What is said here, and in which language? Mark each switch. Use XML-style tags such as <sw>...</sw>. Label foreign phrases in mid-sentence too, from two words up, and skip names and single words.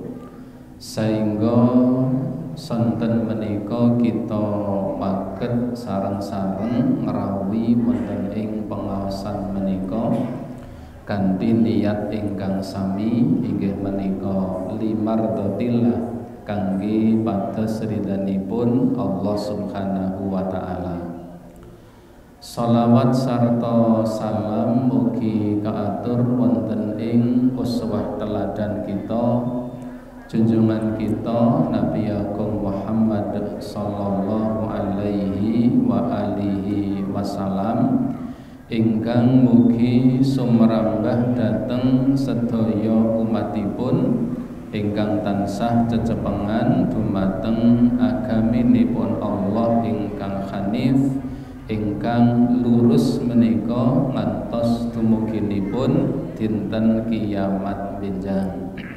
<jv>sehingga sonten menika kita maget sareng-sareng ngerawi wonten ing pengaosan menika kanthi niat ingkang sami inggih menika limardhatillah kangge pados ridhanipun Allah</jv> <ar>سبحانه وتعالى.</ar> <jv>Shalawat sarta salam mugi kaatur wonten ing uswah teladan kita, junjungan kita Nabi Agung Muhammad</jv> <ar>صلى الله عليه و آله وسلم</ar> <jv>ingkang mugi sumrambah dhateng sedaya umatipun ingkang tansah cecepengan dumateng agaminipun Allah ingkang hanif ingkang lurus menika ngantos dumuginipun dinten kiamat benjang.</jv>